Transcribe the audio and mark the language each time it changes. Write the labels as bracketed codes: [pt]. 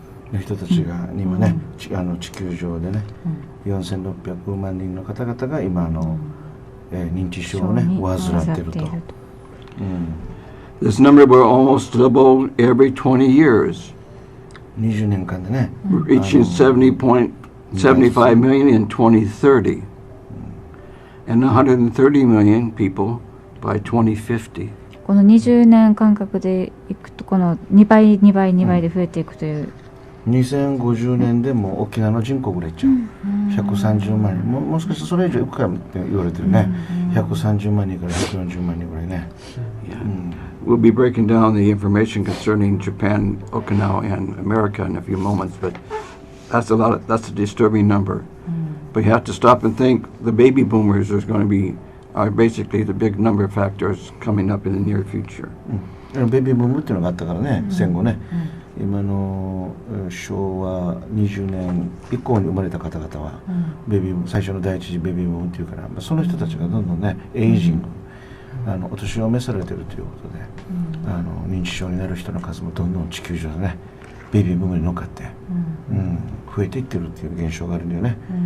[ja] の人たちが今ね、地球上でね、4600万人の方々が今認知症をね患っていると。 [en] This number will almost double every 20 years. [ja] 20年間でね、 [en] reaching 70.75 million in 2030, and 130 million people by 2050. [ja] この20年間隔でいくと、この2倍で増えていくという。 2050年でも沖縄の人口ぐらいいっちゃう。130万人。もしかしたらそれ以上いくかもって言われてるね。130万人から140万人ぐらいね。 [en] We'll be breaking down the information concerning Japan, Okinawa, and America in a few moments, but that's a disturbing number. But you have to stop and think the baby boomers are basically the big number factors coming up in the near future. [ja] ベビーブームっていうのがあったからね、戦後ね。今の昭和20年以降に生まれた方々は、最初の第一次ベビーブームっていうから、その人たちがどんどんねエイジング、お年を召されてるということで、認知症になる人の数もどんどん地球上でねベビーブームに乗っかって、増えていってるっていう現象があるんだよね。